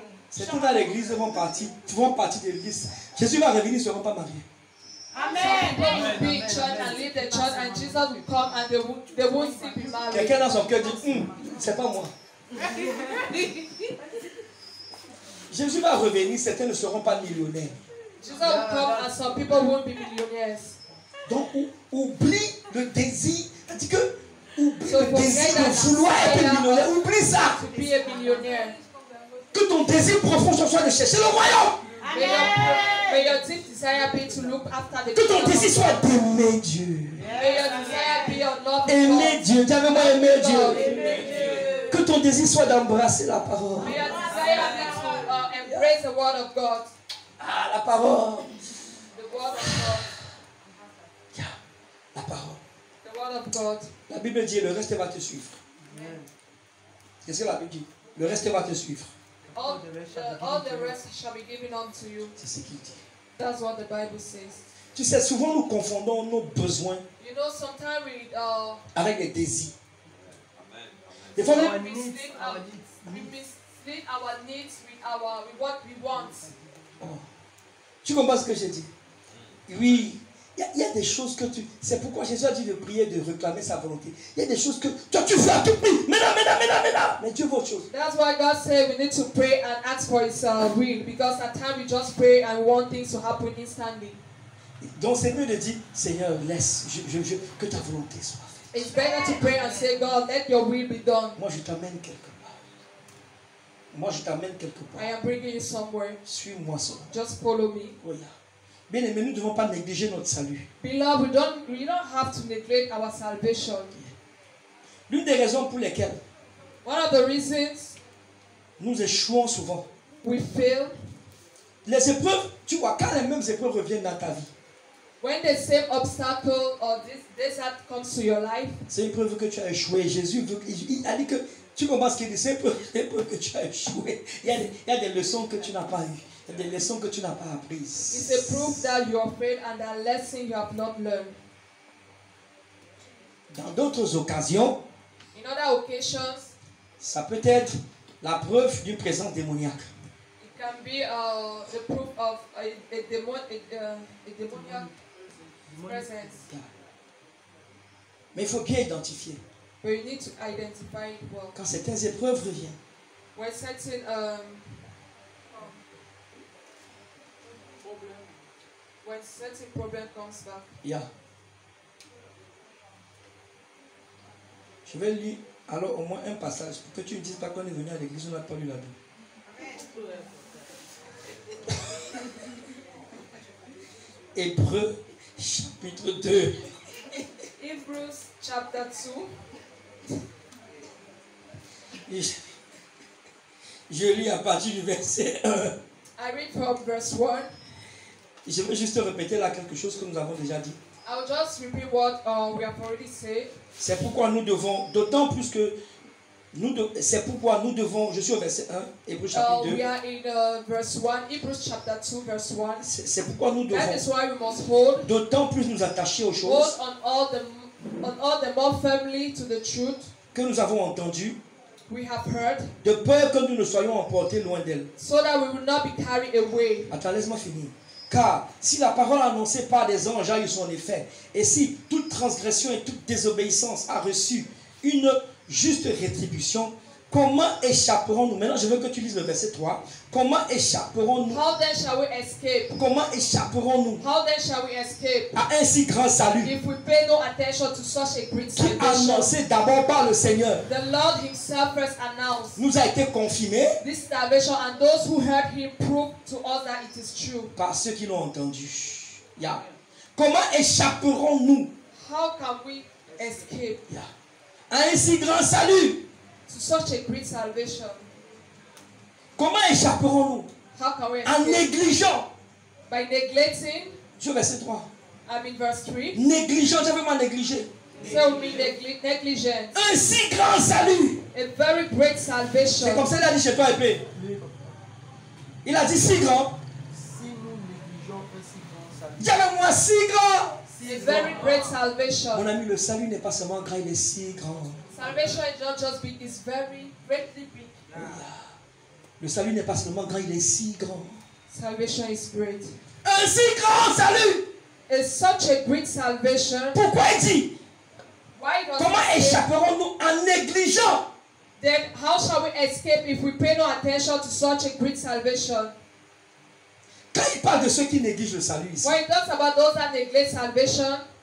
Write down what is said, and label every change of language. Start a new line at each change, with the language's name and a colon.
French: Certains dans l'église font partie de l'église. Jésus va revenir, ils ne seront pas mariés.
English: Some people will be in church and leave the church, and Jesus will come and they won't still be married.
French: Quelqu'un dans son cœur dit, c'est pas moi. Jésus va revenir, certains ne seront pas millionnaires.
English: Jesus will come and some people won't be millionaires.
French: Donc, oublie le désir. C'est-à-dire que, oublie
English: So
French: le désir
English: forget
French: de
English: that
French: vouloir être
English: desire
French: millionnaire. Oublie ça.
English: To be a millionaire.
French: Que ton désir profond soit de chercher le royaume.
English: May your deep desire be to look after the
French: Que ton
English: kingdom
French: soit
English: God.
French: d'aimer Dieu.
English: May your desire be your love
French: Aimer
English: God.
French: Dieu. Dis avec moi, aimer Dieu.
English: God.
French: Que ton désir soit d'embrasser la parole.
English: May your desire be to embrace the word of God.
French: Ah, la parole.
English: The word of God.
French: Yeah, la parole.
English: The word of God.
French: La Bible dit, le reste va te suivre. Qu'est-ce que la Bible dit? Le reste va te suivre.
English: All the rest shall be given unto you.
French: C'est ce qu'il dit.
English: That's what the Bible says.
French: Tu sais, souvent nous confondons nos besoins
English: You know, sometimes we
French: avec les désirs. Des fois, nous,
English: mislead our needs with what we want. oh.
French: Tu comprends ce que j'ai dit? Oui. Il y a des choses que tu... C'est pourquoi Jésus a dit de prier, de réclamer sa volonté. Il y a des choses que toi tu fais à tout prix. Maintenant. Mais Dieu veut autre chose.
English: That's why God said we need to pray and ask for His will. Because at times we just pray and want things to happen instantly.
French: Donc c'est mieux de dire, Seigneur, laisse, que ta volonté soit faite.
English: It's better to pray and say, God, let your will be done.
French: Moi je t'amène quelque part.
English: I am bringing you somewhere.
French: Suis-moi seulement.
English: Just follow me. Oh, yeah.
French: Bien aimé, nous ne devons pas négliger notre salut.
English: Beloved, we don't have to neglect our salvation.
French: L'une des raisons pour lesquelles
English: One of the reasons
French: nous échouons souvent,
English: we fail,
French: les épreuves, tu vois, quand les mêmes épreuves reviennent dans ta vie,
English: when the same obstacle or this desert comes to your life,
French: c'est une preuve que tu as échoué. Jésus il a dit que, tu comprends ce qu'il dit, c'est une preuve que tu as échoué. Il y a des leçons que tu n'as pas eues. Il y a des leçons que tu n'as pas apprises.
English: it's a proof that you are failed and that lesson you have not learned.
French: Dans d'autres occasions,
English: In other occasions,
French: ça peut être la preuve d'une présence démoniaque.
English: it can be the proof of a demoniac presence.
French: Mais il faut bien identifier.
English: But you need to identify it well.
French: Quand certaines épreuves reviennent,
English: When certain problem comes back, yeah.
French: Je vais lire alors au moins un passage pour que tu ne dises pas qu'on est venu à l'église, on n'a pas lu la Bible. Hébreux chapitre 2.
English: Hebrews chapter 2.
French: Je lis à partir du verset 1.
English: I read from verse 1.
French: Je veux juste répéter là quelque chose que nous avons déjà dit.
English: I'll just repeat what we have already said.
French: C'est pourquoi nous devons, d'autant plus que C'est pourquoi nous devons, je suis au verset 1, Hébreux chapitre 2.
English: We are in verse 1, Hebrews chapter 2, verse 1.
French: C'est pourquoi nous
English: That is
French: devons
English: why we must hold
French: d'autant plus nous attacher aux
English: hold
French: choses
English: on all the more firmly to the truth
French: que nous avons entendues,
English: we have heard,
French: de peur que nous ne soyons emportés loin d'elle.
English: so that we will not be carried away.
French: Attends, laisse-moi finir. Car si la parole annoncée par des anges a eu son effet, et si toute transgression et toute désobéissance a reçu une juste rétribution, comment échapperons-nous? Maintenant, je veux que tu lises le verset 3. Comment échapperons-nous?
English: How then shall we escape?
French: Comment échapperons-nous
English: How then shall we escape
French: à un si grand salut
English: if we pay no attention to such a great
French: qui
English: salvation?
French: annoncé d'abord par le Seigneur
English: The Lord himself first announced
French: nous a été confirmé
English: this salvation, and those who heard him proved to us that it is true.
French: par ceux qui l'ont entendu. Yeah. Comment échapperons-nous
English: How can we escape
French: à un si grand salut?
English: to such a great salvation?
French: Comment échapperons-nous
English: How can we
French: en
English: escape?
French: négligeant?
English: By neglecting,
French: Je verset 3.
English: I'm in verse 3.
French: Négligeant, j'avais mal négligé.
English: So we negligence.
French: Un si grand salut.
English: A very great
French: C'est
English: salvation.
French: comme ça qu'il a dit chez toi, épée. Il a dit si grand. Si nous négligeons un si grand salut, Dis avec moi, si grand.
English: A very great
French: Mon
English: salvation.
French: ami, le salut n'est pas seulement grand, il est si grand.
English: Salvation is not just big, it's very greatly big.
French: Le salut n'est pas seulement grand, il est si grand.
English: Salvation is great.
French: Un si grand salut.
English: It's such a great salvation.
French: Pourquoi il dit?
English: Why does
French: Comment
English: it say,
French: échapperons-nous en négligeant?
English: then how shall we escape if we pay no attention to such a great salvation?
French: Quand il parle de ceux qui négligent le salut ici,
English: When it talks about those that neglect salvation,